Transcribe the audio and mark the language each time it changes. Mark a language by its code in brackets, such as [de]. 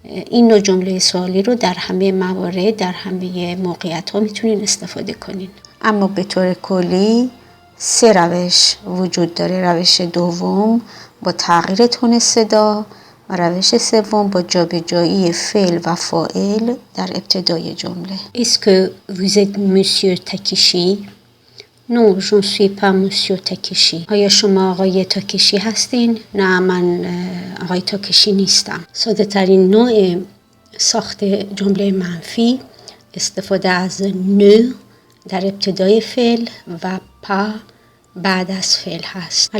[fa] این نوع جمله سوالی رو در همه موارد، در همه موقعیت ها میتونین استفاده کنین. اما به طور کلی 3 روش وجود داره. روش دوم با تغییر تون صدا و روش سوم با جابجایی فعل و فاعل در ابتدای جمله. [fr] Est-ce que vous êtes monsieur Takeshi? Non, je ne suis pas monsieur Takeshi. [fa] آیا شما آقای تاکشی هستین؟ نه، من آقای تاکشی نیستم. ساده ترین نوع ساخت جمله منفی استفاده از نه در ابتدای فعل و پا بعد از فعل هست.